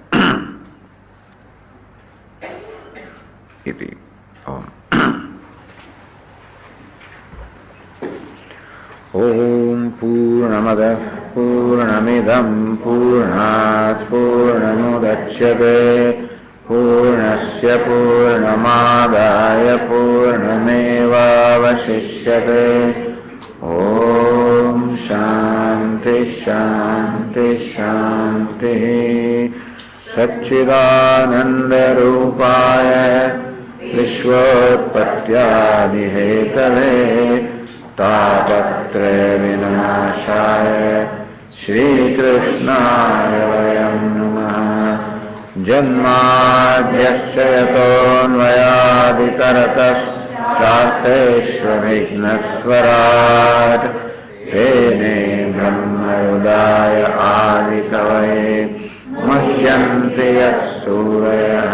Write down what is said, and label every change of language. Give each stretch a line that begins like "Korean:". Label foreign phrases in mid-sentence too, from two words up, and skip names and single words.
Sanskrit: ઓમ પૂર્ણમદ પૂર્ણમિદં પૂર્ણાત પૂર્ણમુદચ્યતે પૂર્ણસ્ય પૂર્ણમાદાય પૂર્ણમેવાવશિષ્યતે. ઓમ શાંતિ શાંતિ શાંતિ. सच्चिदानन्दरूपाय विश्वोत्पत्त्यादिहेतवे तापत्रयविनाशाय श्रीकृष्णाय वयं नमः। जन्माद्यस्य यतोऽन्वयादितरतश्चार्थेष्वभिघ्नस्वराट् तेने ब्रह्महृदाय आदिकवये मुह्यन्ति यत्सूरयः।